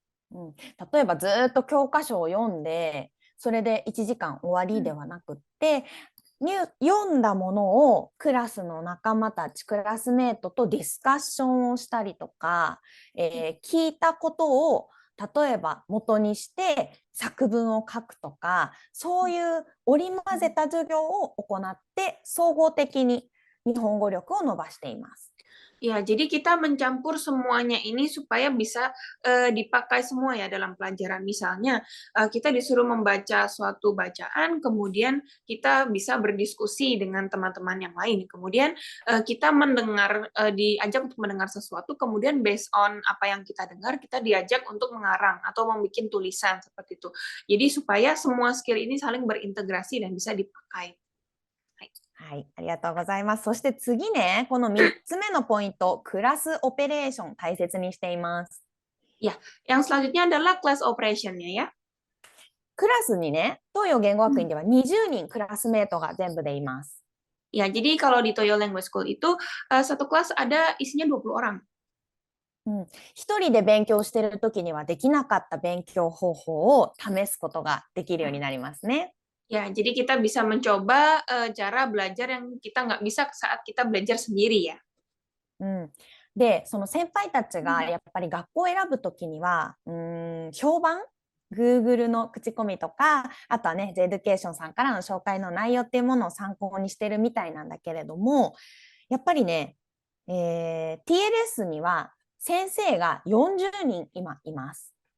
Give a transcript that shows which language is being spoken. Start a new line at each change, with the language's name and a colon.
Japanese: 例えばずっと教科書を読んで、それで1時間終わりではなくって、読んだものをクラスの仲間たち、クラスメートとディスカッションをしたりとか、聞いたことを例えば元にして作文を書くとか、そういう織り交ぜた授業を行って総合的に日本語力を伸ばしています。
Indonesian: Ya, jadi kita mencampur semuanya ini supaya bisa dipakai semua ya dalam pelajaran. Misalnya, kita disuruh membaca suatu bacaan, kemudian kita bisa berdiskusi dengan teman-teman yang lain. Kemudian kita mendengar, diajak untuk mendengar sesuatu, kemudian
English: based on
Indonesian: apa yang kita dengar, kita diajak untuk mengarang atau membuat tulisan seperti itu. Jadi supaya semua skill ini saling berintegrasi dan bisa dipakai.
Japanese: はい、ありがとうございます。そして次ね、この3つ目のポイント、クラスオペレーション大切にしています。
Indonesian: Ya, yang selanjutnya adalah class operation-nya ya.
Japanese: クラスにね、東洋言語学院では20人クラスメートが全部でいます。
Indonesian: Ya, jadi kalau di Toyo Language School itu satu kelas ada isinya 20 orang.
Japanese: 一人で勉強しているときにはできなかった勉強方法を試すことができるようになりますね。
Indonesian: Ya, jadi kita bisa mencoba cara belajar yang kita nggak bisa saat kita belajar sendiri ya.
Japanese: で、その先輩たちがやっぱり学校を選ぶときには、評判Google の口コミとか、あとはね、Jエデュケーションさんからの紹介の内容っていうものを参考にしてるみたいなんだけれども、やっぱりね、TLS には先生が40人今います。